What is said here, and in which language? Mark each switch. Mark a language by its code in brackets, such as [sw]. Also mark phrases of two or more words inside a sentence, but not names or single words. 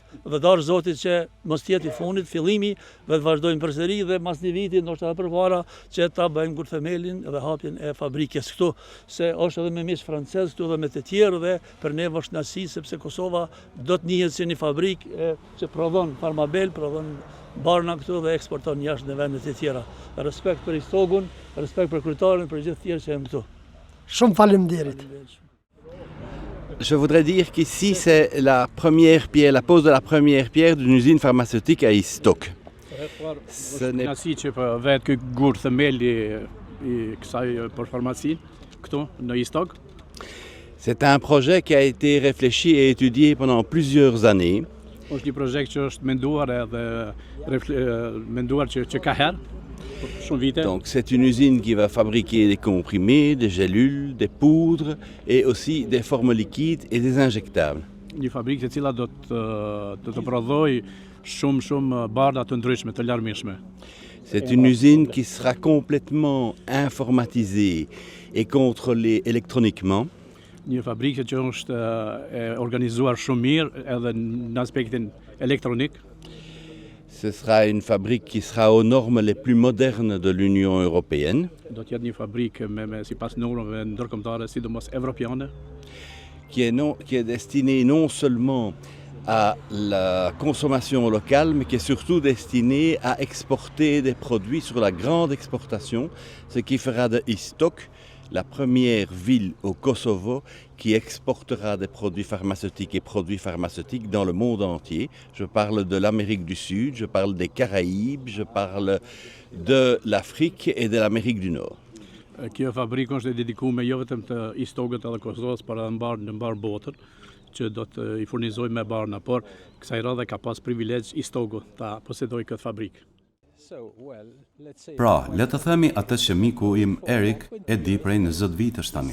[sq] Dhe dash Zotit që mos jetë i fundit, fillimi dhe të vazhdojmë përsëri dhe mas një viti ndoshta edhe përpara që ta bëjmë themelin dhe hapjen e fabrikës këtu, se është edhe me mish francez këtu dhe me të tjerë dhe për ne është kënaqësi sepse Kosova do të njihet si një fabrikë që prodhon Farmabel, prodhon barna këtu dhe eksporton jashtë në vendet e tjera. Respekt për Istogun, respekt për kryetarin, për gjithë tjerë që janë këtu. Shumë faleminderit. [fr] Je voudrais dire qu'ici, c'est la première pierre, la pose de la première pierre d'une usine pharmaceutique à Istok. Ce n'est [sq] Kënaqësi që vetë ky gur themeli i kësaj për farmacinë këtu në Istok. [fr] C'est un projet qui a été réfléchi et étudié pendant plusieurs années. [sq] Është një projekt që është menduar edhe menduar që ka herë, për shumë vite. [fr] Donc c'est une usine qui va fabriquer des comprimés, des gélules, des poudres et aussi des formes liquides et des injectables. [sq] Një fabrikë e cila do të prodhoj shumë barda të ndryshme, të larmishme. [fr] C'est une usine qui sera complètement informatisée et contrôlée électroniquement. [sq] Një fabrikë që është organizuar shumë mirë edhe në aspektin elektronik. [fr] Ce sera une fabrique qui sera aux normes les plus modernes de l'Union européenne. [sq] Do të jetë një fabrikë me sipas normave ndërkombëtare, sidomos evropiane. [fr] Qui est destinée non seulement à la consommation locale, mais qui est surtout destinée à exporter des produits sur la grande exportation, ce qui fera de Istok la première ville au Kosovo qui exportera des produits pharmaceutiques et produits pharmaceutiques dans le monde entier. Je parle de l'Amérique du Sud, je parle des Caraïbes, je parle de l'Afrique et de l'Amérique du Nord. [sq] Kjo fabrikë është dedikuar jo vetëm të Istokut edhe Kosovës, por edhe në mbar botën, që do të i furnizojë me barna, por kësaj radhe ka pas privilegj Istoku ta posedojë këtë fabrikë. Pra, le të themi atë që miku im Erik e di prej 20 vitesh tani.